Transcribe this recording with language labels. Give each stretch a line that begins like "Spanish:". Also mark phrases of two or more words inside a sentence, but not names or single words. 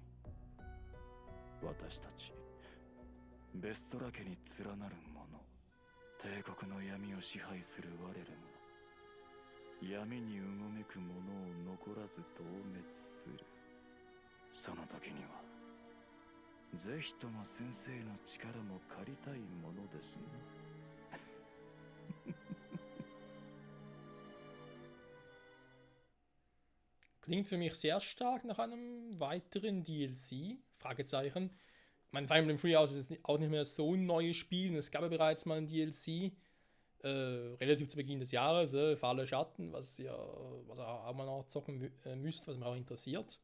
Japanese: 私たちベストラ家に連なる者、帝国の闇を支配する我らが闇にうごめく者を残らず殲滅する。その時にはぜひとも先生の力も借りたいものですね。
German: Klingt für mich sehr stark nach einem weiteren DLC. Fragezeichen. Ich meine, Fire Emblem Three Houses ist jetzt auch nicht mehr so ein neues Spiel. Es gab ja bereits mal ein DLC. Relativ zu Beginn des Jahres, Fahle Schatten, was ihr auch mal noch zocken müsst, was mich auch interessiert.